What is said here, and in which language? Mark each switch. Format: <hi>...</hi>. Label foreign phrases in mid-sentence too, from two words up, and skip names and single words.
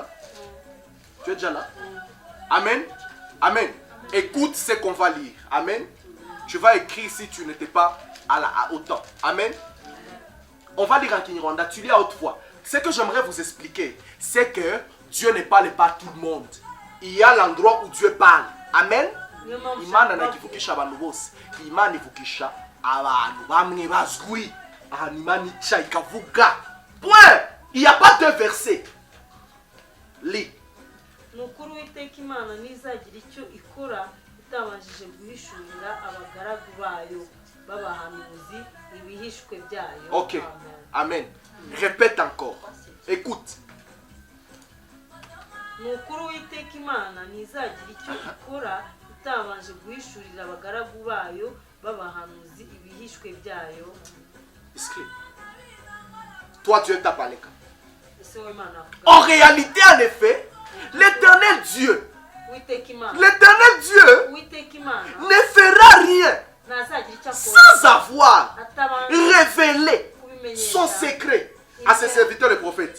<fr>Tu es déjà là? Amen. Amen. Écoute ce qu'on va lire. Amen. Tu vas écrire si tu n'étais pas au temps. Amen. On va lire en Kinyarwanda. Tu lis à haute voix. Ce que j'aimerais vous expliquer, c'est que Dieu ne parle pas à tout le monde. Il y a l'endroit où Dieu parle. Amen.</fr> <rw>Imana nakivukisha abantu bose. Imana ivukisha abantu bamwe bazwi. Ahantu Imana ica ikavuga.</rw> <fr>Point. Il n'y a pas de verset. Lis.</fr> <rw>Nukuri witeka Imana nizagira icyo ikora itabanjije guhishurira abagaragu bayo b'abahanuzi ibihishwe byayo.</rw> <fr>Ok. Amen. Répète encore. Écoute.</fr> <rw>Nukuri witeka Imana nizagira icyo ikora itabanje guhishurira abagaragu bayo b'abahanuzi ibihishwe byayo.</rw> <fr>Toi, Dieu t'a parlé. En réalité, en effet, l'éternel Dieu ne fera rien sans avoir révélé son secret à ses serviteurs les prophètes.</fr>